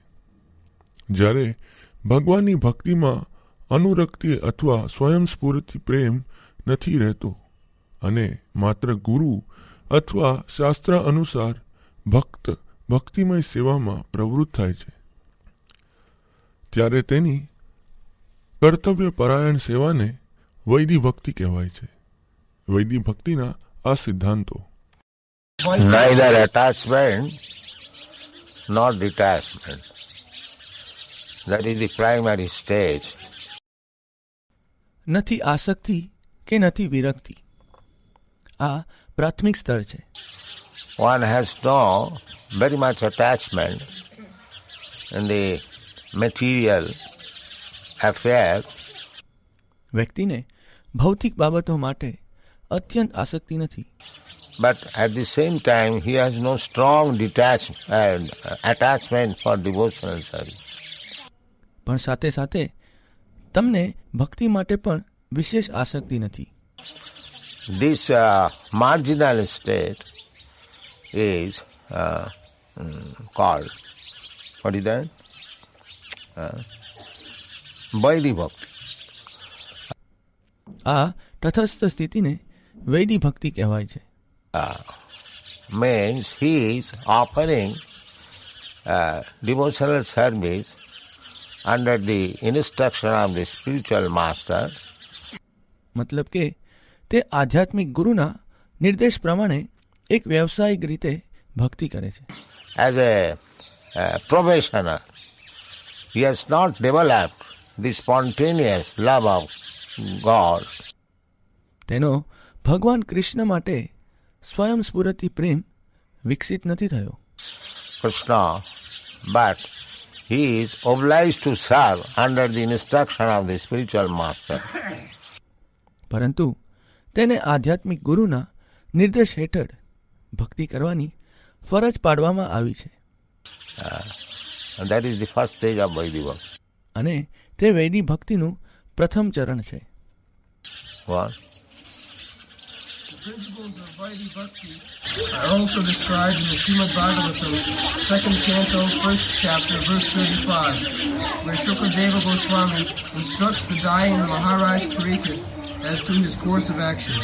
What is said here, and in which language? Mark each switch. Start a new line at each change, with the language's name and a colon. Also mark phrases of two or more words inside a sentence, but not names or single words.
Gujarati: જ્યારે ભગવાનની ભક્તિમાં અનુરક્તિ અથવા સ્વયંસ્ફુરિત પ્રેમ નથી રહેતો અને માત્ર ગુરુ અથવા શાસ્ત્ર અનુસાર ભક્ત ભક્તિમય સેવામાં પ્રવૃત્ત થાય છે, ત્યારે તેની કર્તવ્ય પરાયણ સેવાને વૈદી ભક્તિ કહેવાય છે. વૈદી ભક્તિના આ સિદ્ધાંતો:
English: neither attachment nor detachment. That is the primary stage.
Gujarati: નથી આસક્તિ કે નથી વિરક્તિ, આ પ્રાથમિક સ્તર છે.
English: One has no very much attachment in the material affair.
Gujarati: વ્યક્તિને ભૌતિક બાબતો માટે અત્યંત આસક્તિ નથી,
English: but at the same time he has no strong attachment for devotional service.
Gujarati: પણ સાથે સાથે તમને ભક્તિ માટે પણ વિશેષ આસક્તિ નથી.
English: This marginal state is called, what is that? Vaidhi Bhakti.
Gujarati: આ તટસ્થ સ્થિતિને વૈદી ભક્તિ કહેવાય છે.
English: Means he is offering devotional service under the instruction of the spiritual master.
Gujarati: મતલબ કે તે આધ્યાત્મિક ગુરુના નિર્દેશ પ્રમાણે એક વ્યવસાયિક રીતે ભક્તિ કરે છે.
English: As a professional, he has not developed the spontaneous love of God.
Gujarati: તેનો ભગવાન કૃષ્ણ માટે સ્વયં સ્ફુરતી પ્રેમ વિકસિત નથી થયો.
English: Krishna, but he is obliged to serve under the instruction of the spiritual master.
Gujarati: પરંતુ તેને આધ્યાત્મિક ગુરુના નિર્દેશ હેઠળ ભક્તિ કરવાની ફરજ પાડવામાં આવી છે.
English: And that is the first stage of Vaidhi Bhakti.
Gujarati: અને તે વૈદિક ભક્તિનું પ્રથમ ચરણ છે.
English: What? The principles of Vaidhi Bhakti are also described in the Srimad Bhagavatam, 2nd canto, 1st chapter, verse 35, where Shukadeva Goswami instructs the dying Maharaj Parikshit as to his course of action.